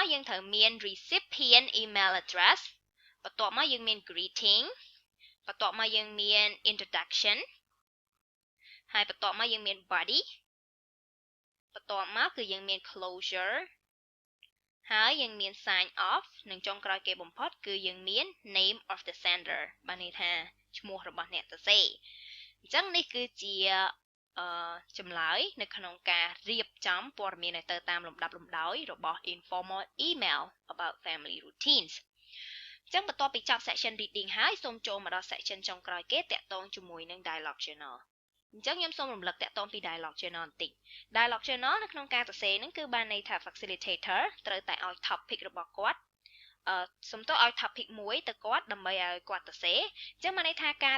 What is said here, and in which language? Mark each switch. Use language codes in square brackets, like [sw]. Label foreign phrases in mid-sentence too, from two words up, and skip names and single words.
[km] យើងត្រូវមាន [en] recipient email address [km] បន្ទាប់មកយើងមាន greeting បន្ទាប់មកយើងមាន introduction ហើយបន្ទាប់មកយើងមាន body បន្ទាប់មកគឺយើងមាន closure ហើយយើងមាន [en] sign off [km] និងចុងក្រោយគេបំផុតគឺយើងមាន [en] name of the sender [km] បានន័យថាឈ្មោះរបស់អ្នកសរសេរអញ្ចឹងនេះគឺជាចម្លើយនៅក្នុងការរៀបចំព័ត៌មានឲ្យទៅតាមលំដាប់លំ ដោយរបស់ [en] informal email about family routines [km] អញ្ចឹងបន្ទាប់ពីចប់ [en] section reading [km] ហើយសូមចូលមកដល់ section ចុងក្រោយគេតាក់ទងជាមួយនឹង [en] dialogue journal [km] អញ្ចឹងខ្ញុំសូមរំលឹកតាក់ទងពី [en] dialogue journal [km] បន្តិច [en] dialogue journal [km] នៅក្នុងការសរសេរហ្នឹងគឺបានន័យថា facilitator ត្រូវតែឲ្យ topic របស់គាត់សុំទោសឲ្យ topic មួយទៅគាត់ដើម្បីឲ្យគាត់សរសេរអញ្ចឹងបានន័យថាការស